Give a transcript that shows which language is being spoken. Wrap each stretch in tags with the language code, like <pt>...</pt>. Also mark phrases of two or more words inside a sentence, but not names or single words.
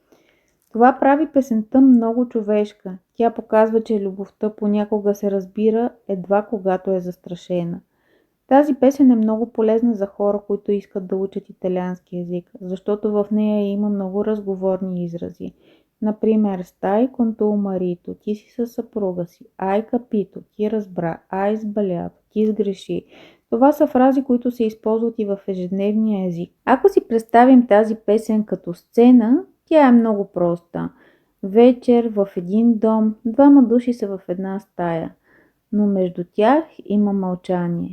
<bg>Това прави песента много човешка. Тя показва, че любовта понякога се разбира едва когато е застрашена. Тази песен е много полезна за хора, които искат да учат италиански език, защото в нея има много разговорни изрази. Например,</bg> <it>stai con tuo marito,</it> <bg>ти си със съпруга си,</bg> <it>hai capito,</it> <bg>ти разбра,</bg> <it>hai sbagliato,</it> <bg>ти сгреши. Това са фрази, които се използват и в ежедневния език. Ако си представим тази песен като сцена, тя е много проста. Вечер в един дом, двама души са в една стая, но между тях има мълчание.</bg>